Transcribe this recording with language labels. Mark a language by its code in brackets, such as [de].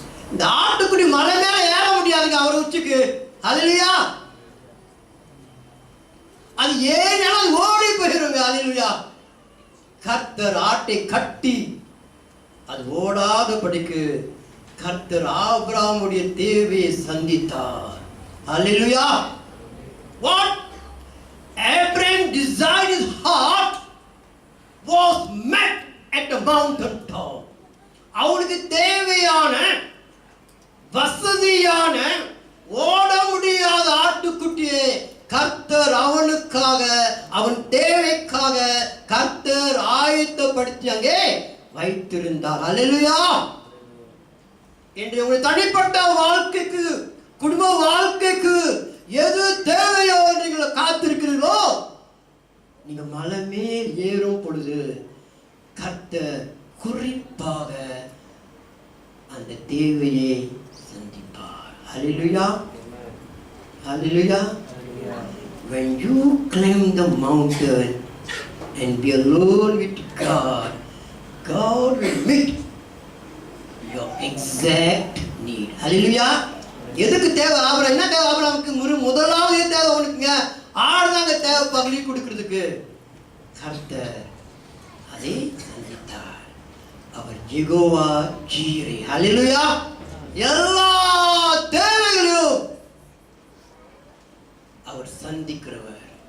[ta] இந்த ஆட்டுக்குடி மலை மேல ஏற முடியாதுங்க அவர் உச்சிக்கு. ஹல்லேலூயா. அது ஏறினாலும் ஓடி போயிருங்க. ஹல்லேலூயா. கர்த்தர் ஆட்டை கட்டி அது ஓடாதபடிக்கு கர்த்தர் ஆபிரகாமுடைய தேவையை சந்தித்தார். ஹல்லேலூயா. [en] What Abraham desired his heart was met at the mountain top. [ta] அவனுக்கு தேவையான வசதியான ஓட முடியாத ஆட்டுக்குட்டியை கர்த்தர் அவனுக்காக, அவன் தேவைக்காக கர்த்தர் ஆயத்தப்படுத்தி அங்கே வைத்திருந்தார். ஹல்லேலூயா. இன்று உங்கள் தனிப்பட்ட வாழ்க்கைக்கு, குடும்ப வாழ்க்கைக்கு எது தேவையோ நீங்கள் காத்திருக்கிறீர்களோ, நீங்க மலை மேல் ஏறும் பொழுது கர்த்தர் குறிப்பாக அந்த தேவையை சந்திப்பார். ஹல்லேலூயா. ஹல்லேலூயா. [en] When you climb the mountain and be alone with God, God will meet your exact need. [ta] Hallelujah. எதுக்கு தேவை? ஆபிரகாம் என்ன தேவை? ஆபிரகாமுக்கு முதலாவது தேவை அவனுக்குங்க ஆடுதாங்க தேவை பலி கொடுக்கிறதுக்கு. கர்த்தர் அதை சந்தித்தார். அவர் யெகோவா ஜீரே. ஹல்லேலூயா. எல்லா தேவைகளையும் அவர் சந்திக்கிறவர்.